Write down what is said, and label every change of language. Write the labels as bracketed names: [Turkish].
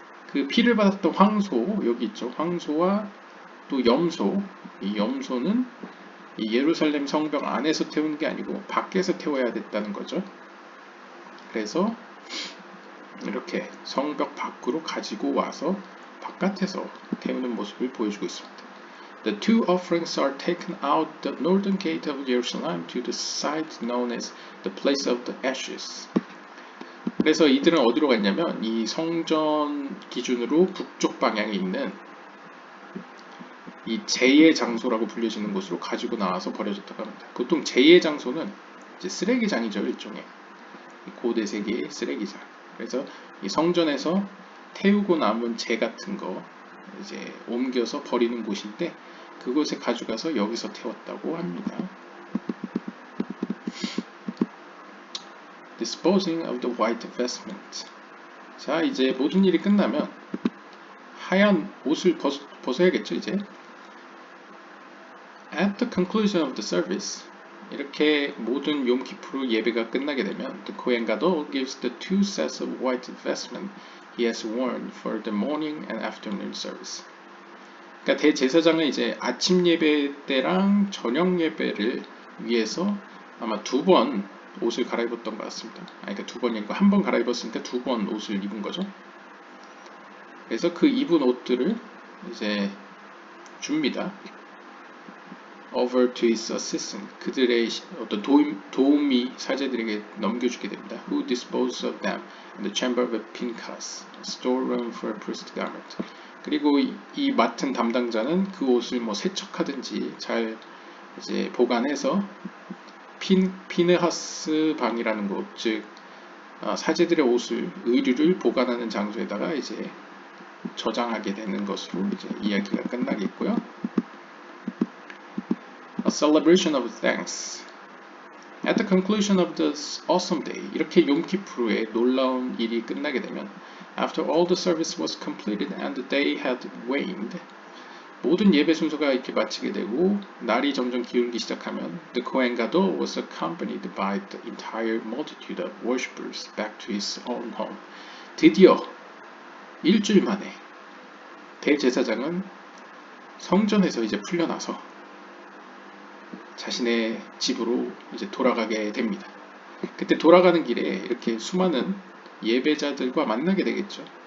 [Korean] 그 피를 받았던 황소 여기 있죠. 황소와 또 염소. 이 염소는 이 예루살렘 성벽 안에서 태우는 게 아니고 밖에서 태워야 됐다는 거죠. 그래서 이렇게 성벽 밖으로 가지고 와서 바깥에서 태우는 모습을 보여주고 있습니다. [English] The two offerings are taken out the northern gate of Jerusalem to the site known as the place of the ashes. [Korean] 그래서 이들은 어디로 갔냐면 이 성전 기준으로 북쪽 방향에 있는 이 제의 장소라고 불려지는 곳으로 가지고 나와서 버려졌다고 합니다. 보통 제의 장소는 이제 쓰레기장이죠, 일종의 고대 세계의 쓰레기장. 그래서 이 성전에서 태우고 남은 재 같은 거 이제 옮겨서 버리는 곳인데 그곳에 가져가서 여기서 태웠다고 합니다. [English] Disposing of the white vestment. [Korean] 자, 이제 모든 일이 끝나면 하얀 옷을 벗어야겠죠, 이제. [English] At the conclusion of the service, [Korean] 이렇게 모든 욤키푸르 예배가 끝나게 되면 [English] the Kohen Gadol gives the two sets of white vestment he has worn for the morning and afternoon service. [Korean] 그러니까 대제사장은 이제 아침 예배 때랑 저녁 예배를 위해서 아마 두 번 옷을 갈아입었던 것 같습니다. 그러니까 두 번이 아니고 한 번 갈아입었으니까 두 번 옷을 입은 거죠. 그래서 그 입은 옷들을 이제 줍니다. [English] Over to his assistant. [Korean] 그들의 어떤 도우미 사제들에게 넘겨주게 됩니다. [English] Who disposes of them in the chamber of Pinchas, storeroom for priest garment. [Korean] 그리고 이 맡은 담당자는 그 옷을 뭐 세척하든지 잘 이제 보관해서 피느하스 방이라는 곳, 즉 사제들의 옷을 의류를 보관하는 장소에다가 이제 저장하게 되는 것으로 이제 이야기가 끝나겠고요. [English] A celebration of thanks. At the conclusion of this awesome day, [Korean] 이렇게 욤키푸르의 놀라운 일이 끝나게 되면 [English] After all the service was completed and the day had waned, [Korean] 모든 예배 순서가 이렇게 마치게 되고 날이 점점 기울기 시작하면 [English] The Kohen Gadol was accompanied by the entire multitude of worshippers back to his own home. [Korean] 드디어 일주일 만에 대제사장은 성전에서 이제 풀려나서 자신의 집으로 이제 돌아가게 됩니다. 그때 돌아가는 길에 이렇게 수많은 예배자들과 만나게 되겠죠.